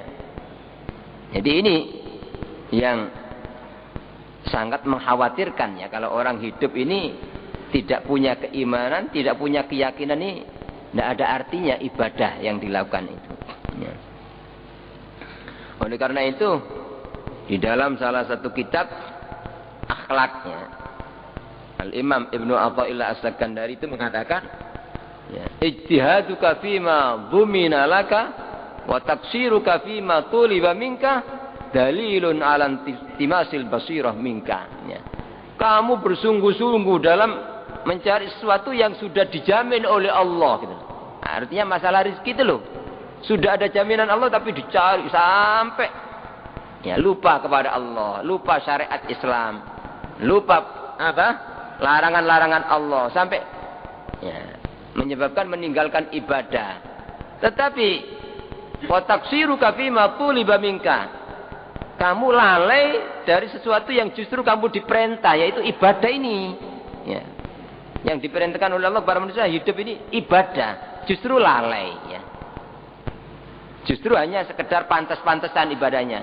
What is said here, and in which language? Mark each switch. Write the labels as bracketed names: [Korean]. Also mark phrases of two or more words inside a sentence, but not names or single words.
[Indonesian] Jadi ini yang sangat mengkhawatirkan ya, kalau orang hidup ini tidak punya keimanan, tidak punya keyakinan, ini tidak ada artinya ibadah yang dilakukan itu. Ya. Oleh karena itu, di dalam salah satu kitab akhlaknya, Al-Imam Ibnu Athaillah As-Sakandari itu mengatakan, [Arabic] اجتهادك فيما ضمن لك وتقصيرك فيما طلب منك دليل على انطماس البصيرة منك. Ya. [Indonesian] Kamu bersungguh-sungguh dalam mencari sesuatu yang sudah dijamin oleh Allah gitu. Artinya masalah rezeki itu loh, sudah ada jaminan Allah tapi dicari sampai lupa kepada Allah, lupa syariat Islam, lupa larangan-larangan Allah, sampai menyebabkan meninggalkan ibadah. [Arabic] Tetapi وتقصيرك فيما طلب منك, [Indonesian] kamu lalai dari sesuatu yang justru kamu diperintah, yaitu ibadah ini. Ya. Yang diperintahkan oleh Allah para manusia hidup ini ibadah, justru lalai. Ya. Justru hanya sekedar pantas-pantasan ibadahnya.